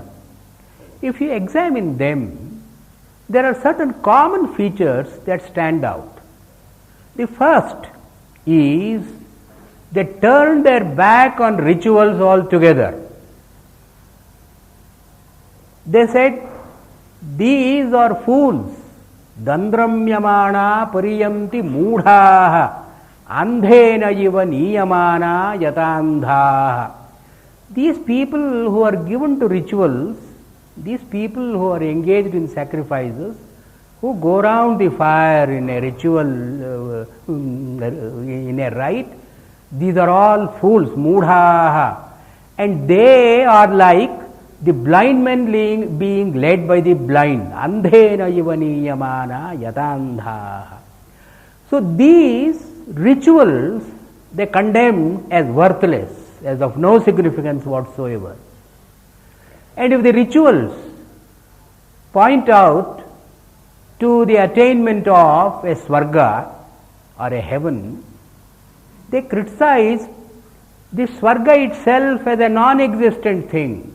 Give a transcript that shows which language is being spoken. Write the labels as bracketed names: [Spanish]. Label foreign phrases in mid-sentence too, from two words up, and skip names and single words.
[English] If you examine them, there are certain common features that stand out. The first is they turn their back on rituals altogether. They said, these are fools. [Sanskrit] Dandramyamana pariyanti moodhaha andhena iva niyamana yatandhaha. [English] These people who are given to rituals, these people who are engaged in sacrifices, who go around the fire in a ritual, in a rite, these are all fools, moodhaha. And they are like the blind men being led by the blind. [Sanskrit] Andhena iva niyamana yatandhaha. [English] So these rituals they condemn as worthless, as of no significance whatsoever. And if the rituals point out to the attainment of a swarga or a heaven, they criticize the swarga itself as a non-existent thing.